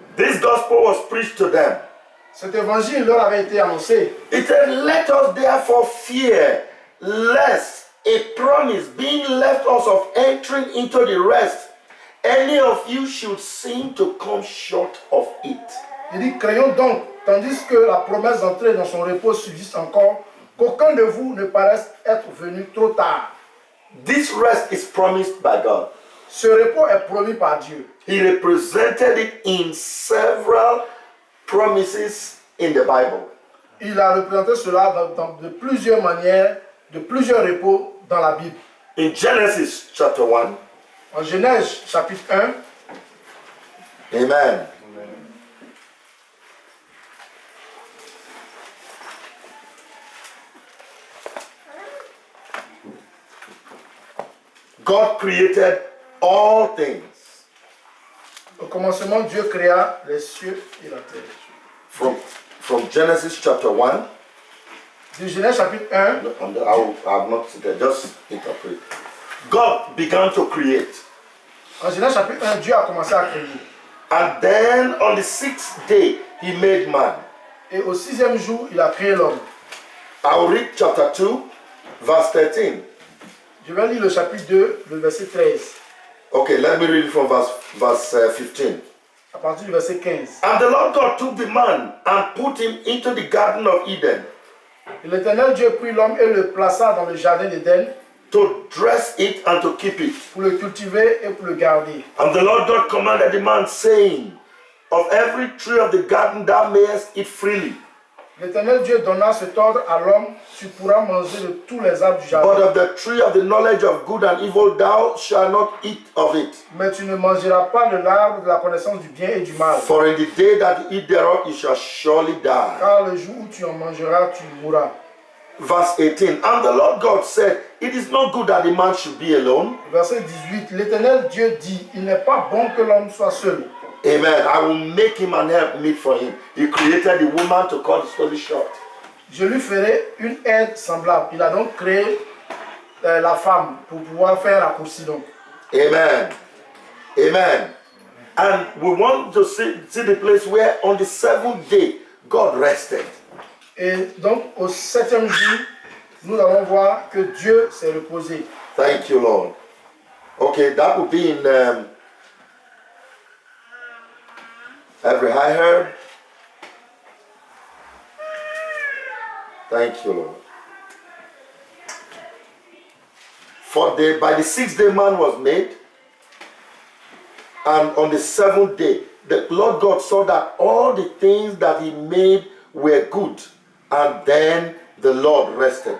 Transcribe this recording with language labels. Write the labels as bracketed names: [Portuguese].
[English] This gospel was preached to them. [French] Cet évangile leur avait été annoncé. [English] It said, let us therefore fear, lest a promise being left us of entering into the rest, any of you should seem to come short of it. [French] Il dit, craignons donc, tandis que la promesse d'entrer dans son repos subsiste encore, qu'aucun de vous ne paraisse être venu trop tard. [English] This rest is promised by God. [French] Ce repos est promis par Dieu. [English] He represented it in several promises in the Bible. [French] Il a représenté cela de plusieurs manières, de plusieurs repos dans la Bible. [English] In Genesis chapter 1, [French] En Genèse chapitre 1, [English] amen. God created all things. [French] au commencement, Dieu créa les cieux et la terre. [English] From Genesis chapter 1, [French] Du Genèse chapitre 1, [English] I have not seen that, just interpret. God began to create. [French] en Genèse chapitre 1, Dieu a commencé à créer. [English] And then on the sixth day, he made man. [French] Et au sixième jour, il a créé l'homme. [English] I'll read chapter 2, verse 13. [French] Je vais lire le chapitre 2, le verset 13, [English] Okay, let me read it from verse 15. [French] à partir du verset 15. [English] And the Lord God took the man and put him into the garden of Eden [French] Et l'Éternel Dieu prit l'homme et le plaça dans le jardin d'Éden [English] to dress it and to keep it. [French] pour le cultiver et pour le garder. [English] And the Lord God commanded the man, saying, of every tree of the garden thou mayest eat freely, [French] L'Éternel Dieu donna cet ordre à l'homme, tu pourras manger de tous les arbres du but jardin, [English] of the tree of the knowledge of good and evil thou shalt not eat of it. [French] mais tu ne mangeras pas de l'arbre de la connaissance du bien et du mal, [English] For in the day that you eat thereof, you shall surely die. [French] car le jour où tu en mangeras, tu mourras. [English] Verse 18. And the Lord God said, it is not good that the man should be alone. [French] Verset 18, l'Éternel Dieu dit, il n'est pas bon que l'homme soit seul. [English] Amen. I will make him an helpmeet for him. He created the woman to cut the story short. [French] Je lui ferai une aide semblable. Il a donc créé la femme pour pouvoir faire raccourci donc. [English] Amen. Amen. And we want to see the place where on the seventh day God rested. [French] Et donc au septième jour, nous allons voir que Dieu s'est reposé. [English] Thank you, Lord. Okay, that would be in every high herb. Thank you, Lord. By the sixth day man was made, and on the seventh day, the Lord God saw that all the things that he made were good, and then the Lord rested.